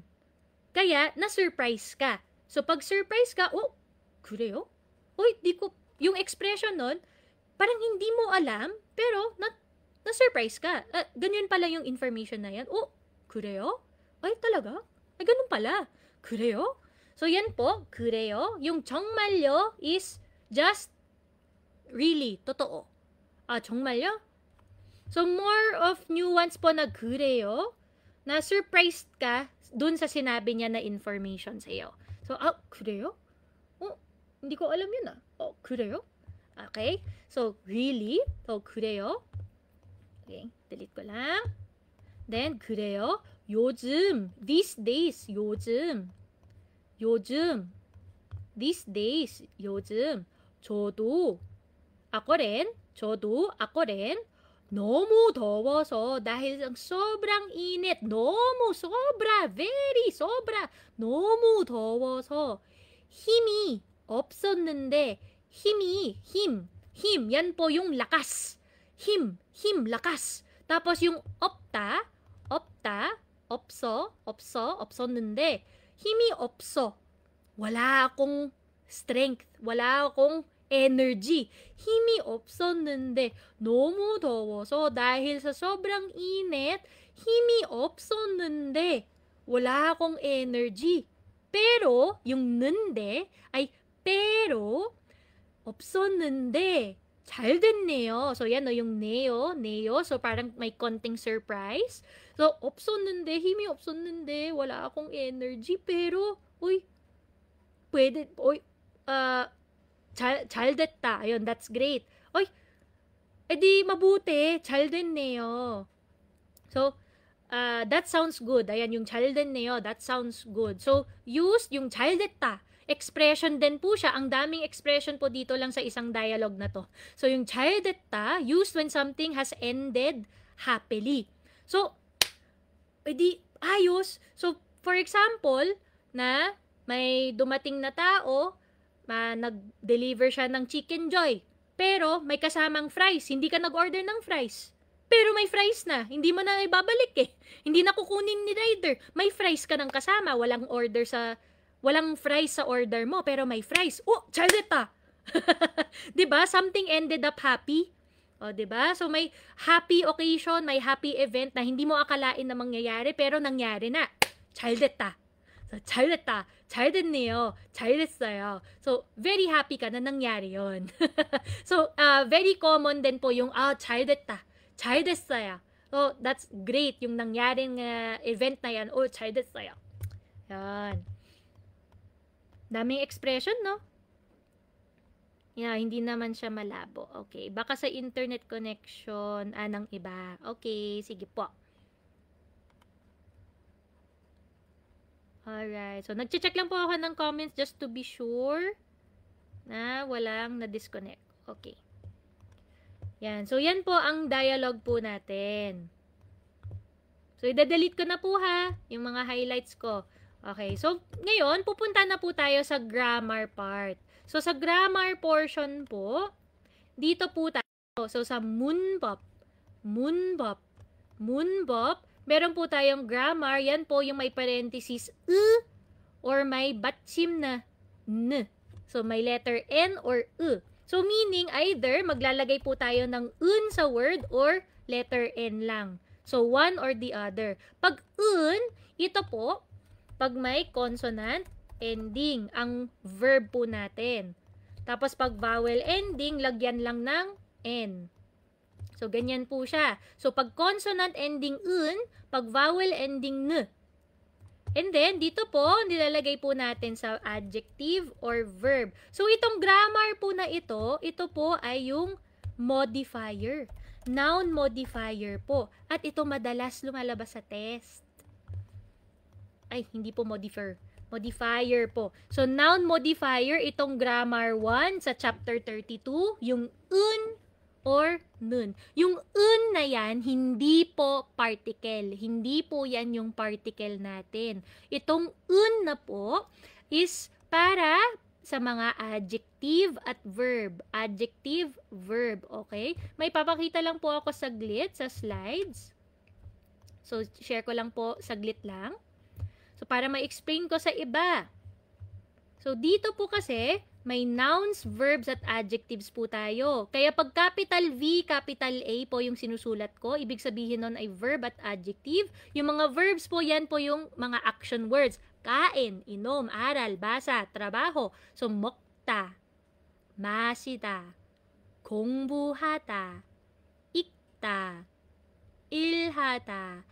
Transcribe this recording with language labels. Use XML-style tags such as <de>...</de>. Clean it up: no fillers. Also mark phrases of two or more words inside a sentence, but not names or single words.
<tl>Kaya, na-surprise ka. So, pag surprise ka, 그래요? Yung expression nun, parang hindi mo alam, pero na-surprise ka. Ganyan pala yung information na yan. 그래요? Ay, talaga? Ay, ganun pala. 그래요? So, yan po, 그래요. Yung 정말요</tl> <en>is just really,</en> <tl>totoo. 정말요? So,</tl> <en>more of nuance</en> <tl>po na 그래요, na surprised ka dun sa sinabi niya na information sa iyo. So, 그래요? Hindi ko alam yun 그래요?</tl> <en>Okay? So, really? So,</en> <ko>그래요?</ko> <tl>Okay, delete ko lang. Then,</tl> <ko>그래요? 요즘,</ko> <en>these days, 요즘, these days,</en> <ko>요즘, 저도,</ko> <tl>ako rin,</tl> <ko>너무 더워서,</ko> <tl>dahil ang sobrang init, very sobra,</tl> <ko>너무 더워서, 힘이 없었는데, 힘,</ko> <tl>yan po yung lakas, 힘, lakas. Tapos yung</tl> <ko>없다, 없었는데, 힘이 없어.</ko> <tl>Wala akong strength. Wala akong energy.</tl> <ko>힘이 없었는데 너무 더워서</ko> <tl>dahil sa sobrang init,</tl> <ko>힘이 없었는데</ko> <tl>wala akong energy. Pero, yung 는데 ay pero</tl> <ko>없었는데 잘 됐네요.</ko> <tl>So, yan yung neo. So, parang may konting surprise. So,</tl> <ko>없었는데, 힘이 없었는데,</ko> <tl>wala akong energy, pero, pwede,</tl> <ko>잘 됐다.</ko> <tl>Ayun,</tl> <en>that's great.</en> <tl>Edi mabuti,</tl> <ko>잘 됐네요.</ko> <en>So, that sounds good.</en> <tl>Ayan, yung</tl> <ko>잘 됐네요,</ko> <en>that sounds good.</en> <tl>So, use yung</tl> <ko>잘 됐다.</ko> <tl>Expression din po siya. Ang daming expression po dito lang sa isang dialogue na to. So, yung</tl> <ko>잘 됐다,</ko> <en>used when something has ended happily. So,</en> <tl>edi ayos.</tl> <en>So, for example,</en> <tl>na may dumating na tao, nag-deliver siya ng Chicken Joy, pero may kasamang fries. Hindi ka nag-order ng fries, pero may fries na. Hindi mo na ibabalik Hindi na kukunin ni rider. May fries ka ng kasama. Walang fries sa order mo, pero may fries.</tl> <ko>잘 됐다.</ko> <tl>'Di ba?</tl> <en>Something ended up happy.</en> <tl>'Di ba? So may</tl> <en>happy occasion,</en> <tl>may</tl> <en>happy event</en> <tl>na hindi mo akalain na mangyayari, pero nangyari na.</tl> <ko>잘 됐다. So, 잘 됐다. 잘 됐네요. 잘 됐어요.</ko> <tl>So, very happy ka na nangyari yon. So, very common din po yung,</tl> <ko>잘 됐다. 잘 됐어요.</ko> <en>So, that's great.</en> <tl>Yung nangyaring event na yan,</tl> <ko>잘 됐어요.</ko> <tl>Yan. Daming expression, no? Yeah, hindi naman siya malabo. Okay. Baka sa internet connection ng iba. Okay, sige po. Alright. So, nag-check lang po ako ng comments</tl> <en>just to be sure</en> <tl>na walang na-disconnect. Okay. Yan. So, yan po ang dialogue po natin. So, i-delete ko na po ha, yung mga highlights ko. Okay. So, ngayon, pupunta na po tayo sa grammar part. So, sa grammar portion po, dito po tayo. So, sa 문법, meron po tayong grammar. Yan po yung may parenthesis or may batchim na n. So, may letter N or So, meaning either maglalagay po tayo ng un sa word or letter N lang.</tl> <en>So, one or the other.</en> <tl>Pag un, ito po, pag may</tl> <en>consonant ending,</en> <tl>ang verb po natin. Tapos, pag</tl> <en>vowel ending,</en> <tl>lagyan lang ng N. So, ganyan po siya. So, pag</tl> <en>consonant ending</en> <tl>un, pag</tl> <en>vowel ending</en> <tl>n. And then, dito po, nilalagay po natin sa</tl> <en>adjective or verb.</en> <tl>So, itong grammar po na ito po ay yung modifier.</tl> <en>Noun modifier</en> <tl>po. At ito madalas lumalabas sa test. Ay, hindi po modifier. Modifier po. So,</tl> <en>noun modifier,</en> <tl>itong grammar 1 sa chapter 32, yung un or nun. Yung un na yan, hindi po particle. Hindi po yan yung particle natin. Itong un na po is para sa mga adjective at verb.</tl> <en>Adjective, verb.</en> <tl>Okay? May papakita lang po ako saglit sa slides. So, share ko lang po saglit lang. So, para ma-explain ko sa iba. So, dito po kasi, may nouns, verbs, at adjectives po tayo. Kaya pag</tl> <en>capital V, capital A</en> <tl>po yung sinusulat ko, ibig sabihin nun ay verb at adjective. Yung mga verbs po, yan po yung mga</tl> <en>action words.</en> <tl>Kain, inom, aral, basa, trabaho. So,</tl> <ko>먹다, 마시다, 공부하다, 읽다, 일하다.</ko>